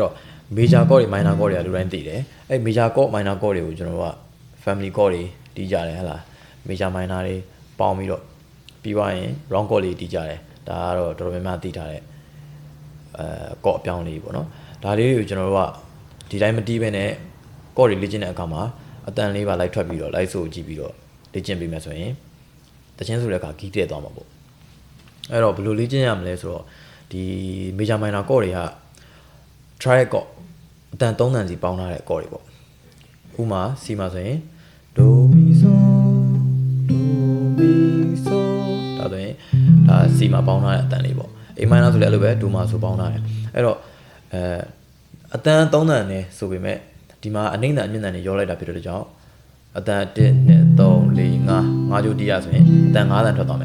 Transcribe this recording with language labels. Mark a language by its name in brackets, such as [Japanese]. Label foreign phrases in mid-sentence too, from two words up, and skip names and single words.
[Burmese] တော့ major ကော့တွေ minor ကော့တွေကလူတိုင်းသိတယ်အဲ့ major ကော့ minor ကော့တွေကိုကျွန်တော်တို့က family ကော့တွေတီးကြတယ်ဟဲ့လား [English] major minor [Burmese] တွေပေါင်းပြီးတော့ပြီးသွားရင် round ကော့လေးတီးကြတယ်ဒါကတော့တော်တော်များများသိထားတဲ့ကော့အပြောင်းလေးပေါ့နော်ဒါလေးတွေကိုကျွန်တော်တို့ကဒီတိုင်းမတီးဘဲနဲ့ကော့တွေလေ့ကျင့်တဲ့အခါမှာအတန်လေးပါလိုက်ထွက်ပြီးတော့လိုက်ဆိုကြည့်ပြီးတော့လေ့ကျင့်ပေးမယ်ဆိုရင်တချင်းဆိုတဲ့အခါဂီးတဲ့သွားမှာပေါ့အဲ့တော့ဘယ်လိုလေ့ကျင့်ရမလဲဆိုတော့ဒီ [English] major minor [Burmese] ကော့တွေက try ကော့အတန်3တန်စီပေါင်းထားတဲ့ကော့တွေပေါ့ဥမာ C မှာဆိုရင် do mi so do mi so ဒါဆိုရင်ဒါ C မှာပေါင်းထားတဲ့အတန်လေးပေါ့ A minor ဆိုလည်းအဲ့လိုပဲ do မှာဆိုပေါင်းထားတယ်အဲ့တော့အတန်3တန်နဲ့ဆိုပေမဲ့ဒီမှာအနှိမ့်တန်အမြင့်တန်တွေရောလိုက်တာ ဖြစ်တဲ့ကြောင့်အတန်1 2 3 4 5 5ကြိုတီးရဆိုရင်အတန်5တန်ထွက်သွားမယ်